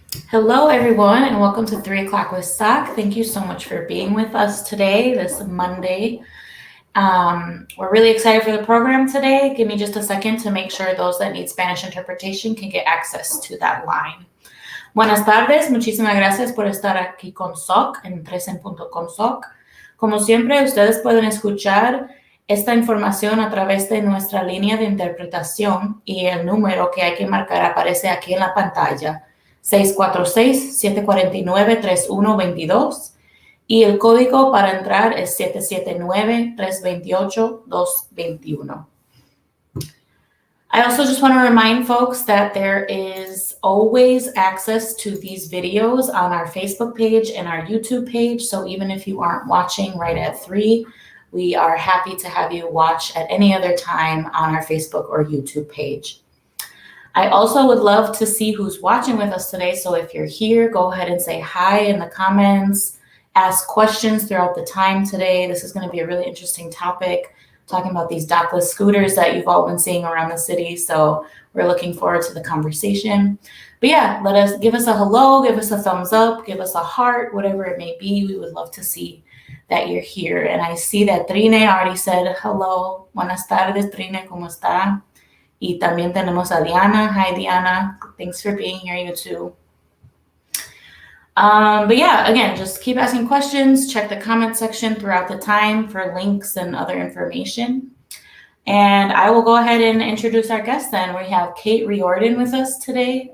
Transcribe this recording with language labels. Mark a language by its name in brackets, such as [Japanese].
[English] Hello, everyone, and welcome to 3 o'clock with SOC. Thank you so much for being with us today, this Monday. We're really excited for the program today. Give me just a second to make sure those that need Spanish interpretation can get access to that line. [Spanish] Buenas tardes, muchísimas gracias por estar aquí con SOC en 3en.com SOC. Como siempre, ustedes pueden escuchar esta información a través de nuestra línea de interpretación y el número que hay que marcar aparece aquí en la pantalla. 646-749-3122 y el código para entrar es 779-328-221. [English] I also just want to remind folks that there is always access to these videos on our Facebook page and our YouTube page. So even if you aren't watching right at 3, we are happy to have you watch at any other time on our Facebook or YouTube page. I also would love to see who's watching with us today. So if you're here, go ahead and say hi in the comments, ask questions throughout the time today. This is going to be a really interesting topic, talking about these dockless scooters that you've all been seeing around the city. So we're looking forward to the conversation. But yeah, give us a hello, give us a thumbs up, give us a heart, whatever it may be. We would love to see that you're here. And I see that Trine already said hello. [Spanish] Buenas tardes, Trine, ¿cómo está? Y también tenemos a Diana. [English] Hi, Diana. Thanks for being here, you too. But yeah, again, just keep asking questions. Check the comment section throughout the time for links and other information. And I will go ahead and introduce our guest then. We have Kate Riordan with us today.